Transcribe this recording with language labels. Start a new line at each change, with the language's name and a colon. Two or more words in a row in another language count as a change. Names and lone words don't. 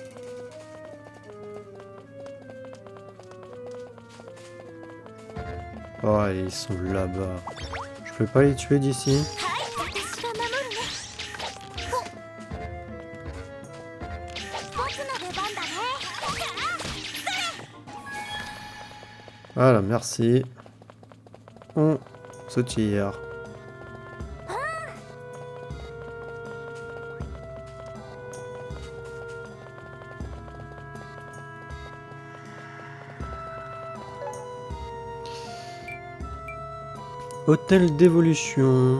French: Oh, ils sont là-bas. Je peux pas les tuer d'ici?
Japanese: 私が守るね。僕の出番だね。
French: Voilà, merci. On se tire. Hôtel d'évolution.